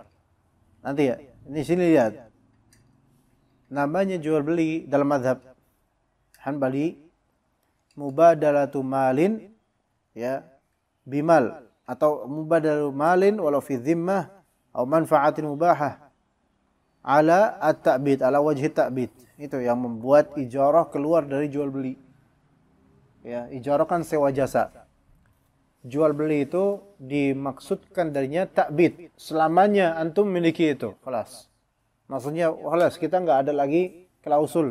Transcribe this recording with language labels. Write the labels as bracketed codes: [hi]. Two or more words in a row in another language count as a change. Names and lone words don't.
[id] Nanti ya. Ini sini lihat. Namanya jual beli dalam mazhab Hanbali [ar] مبادلة مال يا بمال [id] atau [ar] مبادلة مال ولو في ذمة [id] atau [ar] منفعة مباحة على التأبيد على وجه تأبيد. [id] Itu yang membuat ijarah keluar dari jual beli. Ya, ijarah kan sewa jasa. jual beli itu dimaksudkan darinya ta'bid. Selamanya antum miliki itu, khalas. Maksudnya, khalas kita nggak ada lagi klausul.